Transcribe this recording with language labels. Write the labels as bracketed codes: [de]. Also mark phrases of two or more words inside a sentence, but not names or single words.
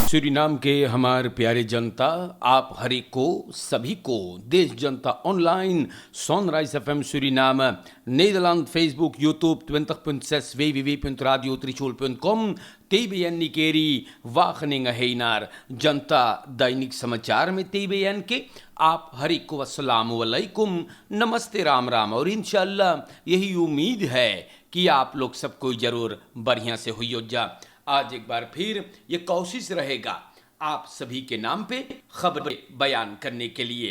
[hns] सूरीनाम के हमारे प्यारे जनता, आप हर एक को, सभी को, देश जनता ऑनलाइन, Sunrise FM Suriname, Nederland, Facebook, YouTube, 20.6, www.radiotrichol.com, TBN Nikeri, Wageningen [nl] heen naar [hns] जनता दैनिक समाचार में TBN के आप हर एक को [ar] السلام عليكم, [hns] नमस्ते, राम राम। और इंशाअल्लाह यही उम्मीद है कि आप लोग सबको जरूर बढ़िया से हुई हो जा। आज एक बार फिर ये कोशिश रहेगा आप सभी के नाम पे खबरें बयान करने के लिए।